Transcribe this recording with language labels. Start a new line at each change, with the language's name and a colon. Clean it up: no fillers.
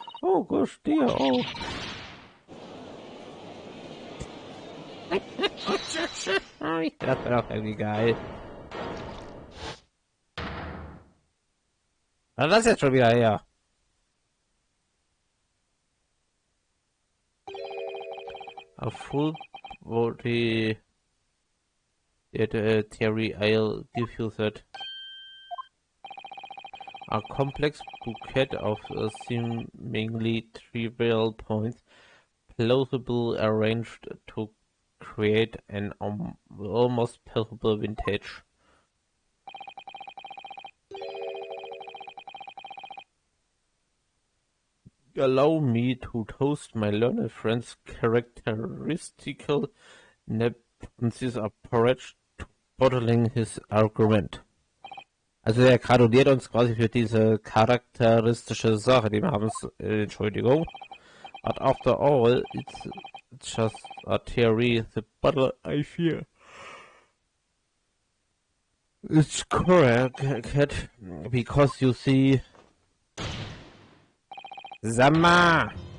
German: Oh, Gott, Stier, oh. Das wäre doch irgendwie geil. Was ist das jetzt schon wieder her?
English: A full body theory, I'll give you that. A complex bouquet of seemingly trivial points, plausibly arranged to create an almost palpable vintage. Allow me to toast my learned friend's characteristical nepenthes approach to bottling his argument.
German: Also er gratuliert uns quasi für diese charakteristische Sache, die wir haben. Entschuldigung.
English: But after all, it's just a theory. The bottle I fear. It's correct, because you see... Sama!